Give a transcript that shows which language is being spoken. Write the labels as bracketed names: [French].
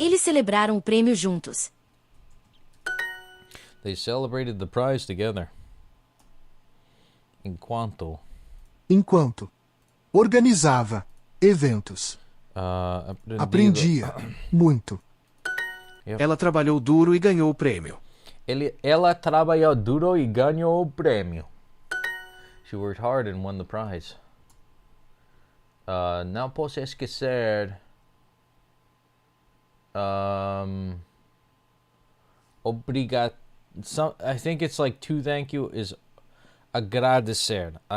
[Portuguese] Eles celebraram o prêmio juntos. [English] They celebrated the prize together. [Portuguese] Enquanto. Organizava eventos. Aprendia muito. [English] Yep. [Portuguese] Ela trabalhou duro e ganhou o prêmio. Ela trabalhou duro e ganhou o prêmio. [English] She worked hard and won the prize. [Portuguese] Não posso esquecer. [English] Obrigado. I think it's like to thank you is agradecer.